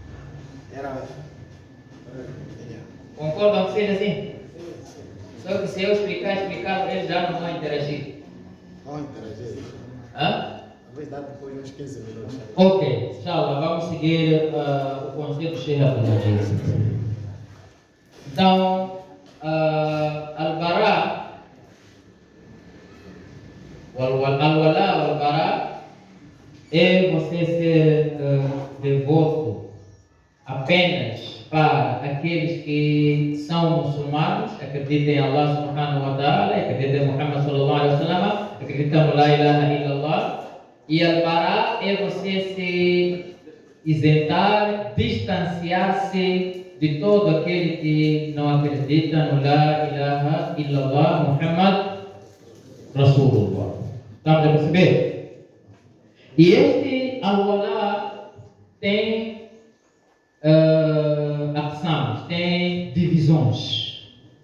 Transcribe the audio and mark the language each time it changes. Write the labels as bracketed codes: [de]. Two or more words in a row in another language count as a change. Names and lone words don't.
[pt] Concordam com vocês assim? Só que se eu explicar, eles já não vão interagir. Vão interagir. Talvez dá depois uns 15 minutos. Ok, inshallah, vamos seguir o conselho do Sheikh Abdulaziz. Então, Al-Bara, Al-Wala, Al-Bara, é você ser devoto apenas para aqueles que são muçulmanos, acreditam em Allah [ar] سبحانه وتعالى, [pt] acreditam em Muhammad [ar] صلى الله عليه وسلم, [pt] acreditam em [ar] لا إله إلا الله. [pt] E Al-Bara é você se isentar, distanciar-se de todo aquele que não acredita no [ar] لا إله إلا الله، محمد رسول الله. [pt] Estamos a perceber? E este Al-Wala tem aqsams, tem divisões.